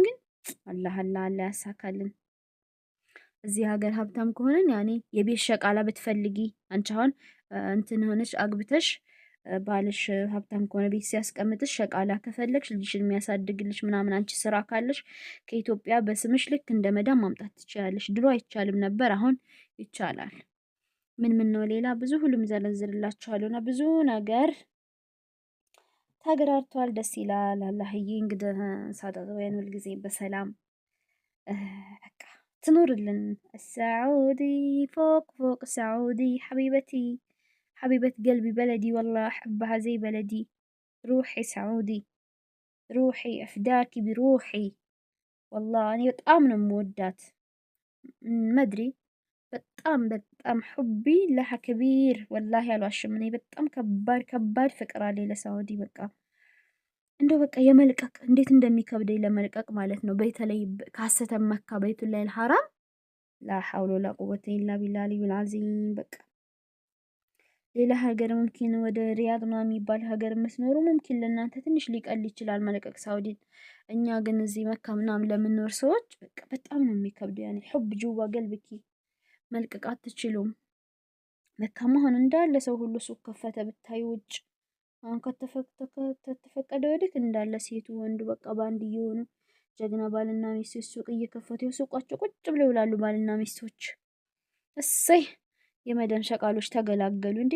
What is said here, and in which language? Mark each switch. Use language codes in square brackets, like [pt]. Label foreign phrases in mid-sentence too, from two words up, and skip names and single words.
[am] ግን አላህ ያሳካልን። እዚህ ሀገር ሀብታም ከሆነን ያኔ የቤት ሸቃላ ብትፈልጊ አንቺ አሁን እንትን ሆነሽ አግብተሽ ባልሽ ሀብታም ከሆነ ቤት ሲያስቀምጥሽ ሸቃላ ከፈለግሽ ልጅሽን የሚያሳድግልሽ ምናምን አንቺ ስራ ካለሽ ከኢትዮጵያ በስምሽ ልክ እንደ መዳም ማምጣት ትችላለሽ። ድሮ አይቻልም ነበር፣ አሁን ይቻላል። ምን ነው ሌላ ብዙ ሁሉም ዘረዝርላችኋለሁና ብዙ ነገር ተገራርቷል። ደስ ይላል። አላህዬ እንግዲህ ሳደረወን ሁልጊዜ በሰላም በቃ ትኖርልን። ሳዑዲ ፎቅ ፎቅ ሳዑዲ ሐቢበቲ [ar] حبيبة قلبي بلدي والله أحبها زي بلدي. روحي سعودي، روحي أفداكي بروحي والله. أنا بطعم مودات مدري بطعم حبي لها كبير والله [am] ያልዋሽም እኔ በጣም ከባድ ፍቅር አለኝ ለሳውዲ። በቃ እንደው በቃ የመልቀቅ እንዴት እንደሚከብደኝ ለመልቀቅ ማለት ነው። በተለይ ካሰተ መካ በይቱላሂ [ar] الحرام لا حول ولا قوة إلا بالله العلي العظيم። [am] በቃ ሌላ ሀገር ሙምኪን ወደ ሪያድ ምናምን የሚባል ሀገር የምትኖሩ ሙምኪን ለእናንተ ትንሽ ሊቀል ይችላል መልቀቅ ሳውዲን። እኛ ግን እዚህ መካ ምናምን ለምንኖር ሰዎች በቃ በጣም ነው የሚከብደው። ያኔ [ar] حب جوه قلبك [am] መልቀቅ አትችሉም። መካማ አሁን እንዳለ ሰው ሁሉ ሱቅ ከፈተ ብታይ ውጭ። አሁን ከተፈቀደ ወዲህ እንዳለ ሴቱ ወንዱ በቃ ባንድ እየሆኑ ጀግና ባልና ሚስቶች ሱቅ እየከፈቱ ሱቃቸው ቁጭ ብለው ይውላሉ ባልና ሚስቶች። እሰይ የመደም ሸቃሎች ተገላገሉ እንዴ!